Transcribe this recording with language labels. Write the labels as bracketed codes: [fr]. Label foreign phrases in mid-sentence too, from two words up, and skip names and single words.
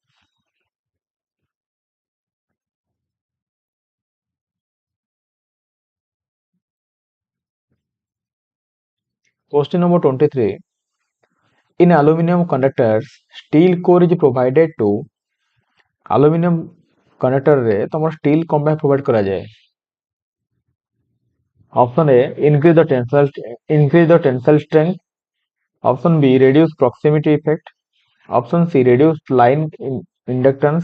[en] Question number 23. In aluminum conductors, steel core is provided to aluminum conductor [or] ରେ ତମର steel କମ ପାଇଁ provide କରା ଯାଏ? [en] Option A, increase the tensile strength. Option B, reduce proximity effect. Option C, reduce line inductance.